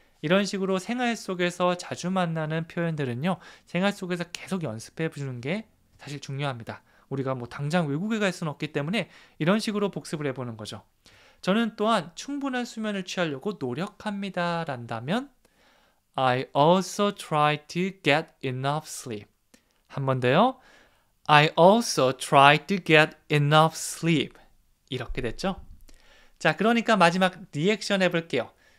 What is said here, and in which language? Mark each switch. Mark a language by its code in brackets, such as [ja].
[ko] 이런 식으로 생활 속에서 자주 만나는 표현들은요, 생활 속에서 계속 연습해 보는 게 사실 중요합니다. 우리가 뭐 당장 외국에 갈 수는 없기 때문에 이런 식으로 복습을 해보는 거죠. 저는 또한 충분한 수면을 취하려고 노력합니다 란다면 [en] I also try to get enough sleep. [ko] 한 번 더요. [en] I also try to get enough sleep. [ko] 이렇게 됐죠? 자, 그러니까 마지막 리액션 해볼게요.